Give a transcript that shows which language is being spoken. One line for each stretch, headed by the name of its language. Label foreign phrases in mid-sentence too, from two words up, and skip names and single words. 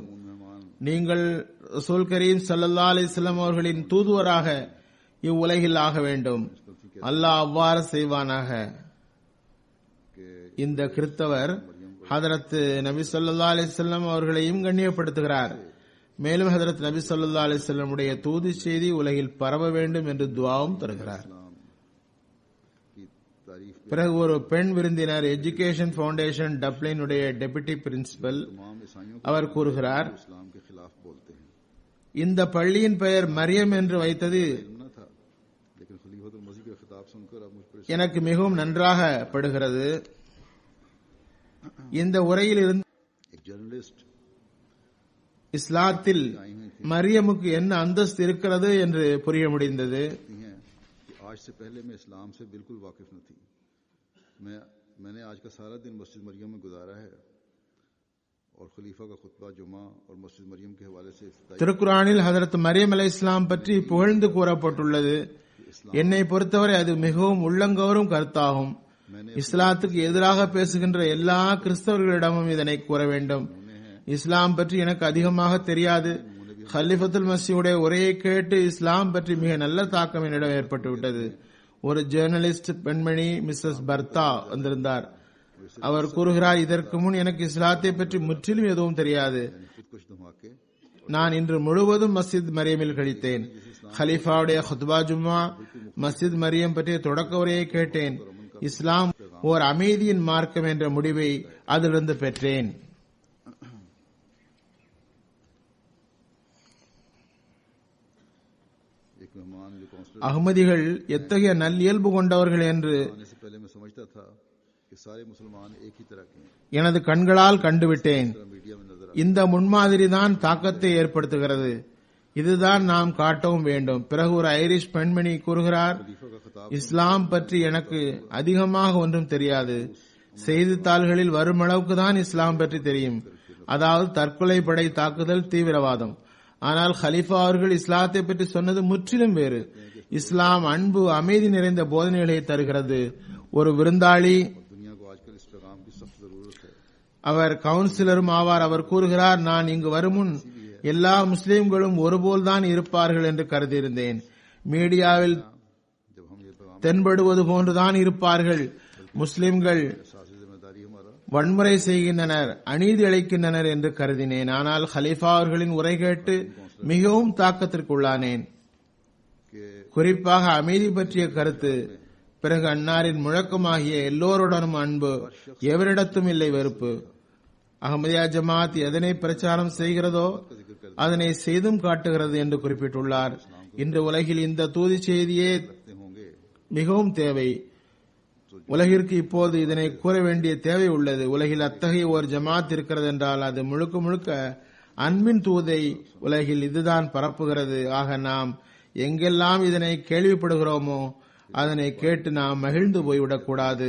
Tamil: நீங்கள்
Arabic: رسول كريم صلى الله عليه وسلم
Tamil: அவர்களின் தூதுவராக இவ்வுலகில் ஆக வேண்டும். அல்லாஹ் அவ்வாறு செய்வானாக. இந்த கிறிஸ்தவர் ஹதரத் நபி
Arabic: صلى الله عليه وسلم
Tamil: அவர்களையும் கண்ணியப்படுத்துகிறார். மேலும் ஹதரத் நபி
Arabic: صلى الله عليه وسلم
Tamil: உடைய தூது செய்தி உலகில் பரவ வேண்டும் என்று துஆவும் தருகிறார்.
Urdu: کی تعریف
Tamil: பிறகு ஒரு பெண் விருந்தினர் எஜுகேஷன் ஃபவுண்டேஷன் டப்ளினுடைய
English: deputy principal
Urdu: تمام عیسائیوں
Tamil: அவர் கூறுகிறார்,
Urdu: کو اسلام کے خلاف بولتے ہیں.
Tamil: இந்த பள்ளியின் பெயர் மரியம் என்று வைத்தது
Urdu: نہ تھا، لیکن خلیفۃ المسیح کا خطاب سن کر اب مجھ پر
Tamil: எனக்கு மிகவும் நன்றாக படுகிறது. இந்த உரையில் இருந்து
Urdu: ایک جرنلسٹ
Tamil: இஸ்லாத்தில் மரியமுக்கு என்ன அந்தஸ்து இருக்கிறது என்று புரிய முடிந்தது.
Urdu: ہیں کہ آج سے پہلے میں اسلام سے بالکل واقف نہ تھی. میں نے آج کا سارا دن مسجد مریم میں گزارا ہے اور خلیفہ کا خطبہ جمعہ اور مسجد مریم کے حوالے سے
Tamil: திருக்குரானில் ஹஜரத் மரியம் அலைஹிஸ்ஸலாம் பற்றி புகழ்ந்து கூறப்பட்டுள்ளது. என்னை பொறுத்தவரை அது மிகவும் உள்ளங்கவரும் கருத்தாகும். இஸ்லாத்துக்கு எதிராக பேசுகின்ற எல்லா கிறிஸ்தவர்களிடமும் இதனை கூற வேண்டும். இஸ்லாம் பற்றி எனக்கு அதிகமாக தெரியாது. ஹலிஃபத்துல் மஸீஹுடைய உரையை கேட்டு இஸ்லாம் பற்றி மிக நல்ல தாக்கம் என்னிடம் ஏற்பட்டுவிட்டது. ஒரு ஜேர்னலிஸ்ட் பெண்மணி மிஸ்ஸஸ் பர்தா வந்திருந்தார். அவர் கூறுகிறார், இதற்கு முன் எனக்கு இஸ்லாத்தை பற்றி முற்றிலும் எதுவும் தெரியாது.
Urdu: کچھ دھماکے
Tamil: நான் இன்று முழுவதும் மஸ்ஜித் மரியமில் கழித்தேன். ஹலீஃபாவுடைய குத்பா ஜும்மா, மஸ்ஜித் மரியம் பற்றிய தொடக்க உரையை கேட்டேன். இஸ்லாம் ஓர் அமைதியின் மார்க்கம் என்ற முடிவை அதிலிருந்து பெற்றேன்.
Urdu: ایک مہمان جو کاؤنسلر
Tamil: அஹ்மதிகள் எத்தகைய நல்லியல்பு கொண்டவர்கள் என்று
Urdu: آنے سے پہلے میں سمجھتا تھا کہ سارے مسلمان ایک ہی طرح کے ہیں.
Tamil: எனது கண்களால் கண்டுவிட்டேன்.
Urdu: میڈیا میں نظر
Tamil: இந்த முன்மாதிரி தான் தாக்கத்தை ஏற்படுத்துகிறது. இதுதான் நாம் காட்டவும் வேண்டும். பிறகு ஒரு ஐரிஷ் பெண்மணி கூறுகிறார்,
Urdu: خلیفہ کا خطاب
Tamil: இஸ்லாம் பற்றி எனக்கு அதிகமாக ஒன்றும் தெரியாது. செய்தித்தாள்களில் வரும் அளவுக்கு தான் இஸ்லாம் பற்றி தெரியும். அதாவது தற்கொலை படை தாக்குதல், தீவிரவாதம். ஆனால் ஹலீஃபா அவர்கள் இஸ்லாத்தை பற்றி சொன்னது முற்றிலும் வேறு. இஸ்லாம் அன்பு, அமைதி நிறைந்த போதனைகளை தருகிறது. ஒரு விருந்தாளி,
Urdu: دنیا کو آج کل اس پیغام کی سخت ضرورت ہے.
Tamil: அவர் கவுன்சிலரும் ஆவார். அவர் கூறுகிறார், நான் இங்கு வரும் முன் எல்லா முஸ்லிம்களும் ஒருபோல்தான் இருப்பார்கள் என்று கருதியிருந்தேன். மீடியாவில்
Urdu: جب ہم یہ پیغام
Tamil: தென்படுவது போன்றுதான் இருப்பார்கள். முஸ்லிம்கள்
Urdu: ساسی ذمہ داری ہمارا
Tamil: வன்முறை செய்கின்றனர், அநீதி அளிக்கின்றனர் என்று கருதினேன். ஆனால் ஹலீஃபா அவர்களின் உரை கேட்டு மிகவும் தாக்கத்திற்குள்ளானேன். कि குறிப்பாக அமைதி பற்றிய கருத்து. பிறகு அன்னாரின் முழக்கமாகிய எல்லோருடனும் அன்பு, எவரிடத்தும் இல்லை வெறுப்பு. அஹ்மதியா ஜமாத் எதனை பிரச்சாரம் செய்கிறதோ அதனை செய்தும் காட்டுகிறது என்று குறிப்பிட்டுள்ளார். இன்று உலகில் இந்த தூது செய்தியே
Urdu: رکھتے ہوں گے
Tamil: மிகவும் தேவை. உலகிற்கு இப்போது இதனை கூற வேண்டிய தேவை உள்ளது. உலகில் அத்தகைய ஒரு ஜமாத் இருக்கிறது என்றால் அது முழுக்க முழுக்க அன்பின் தூதை உலகில் இதுதான் பரப்புகிறது. ஆக நாம் எங்கெல்லாம் இதனை கேள்விப்படுகிறோமோ அதனை கேட்டு நாம் மகிழ்ந்து போய்விடக்கூடாது.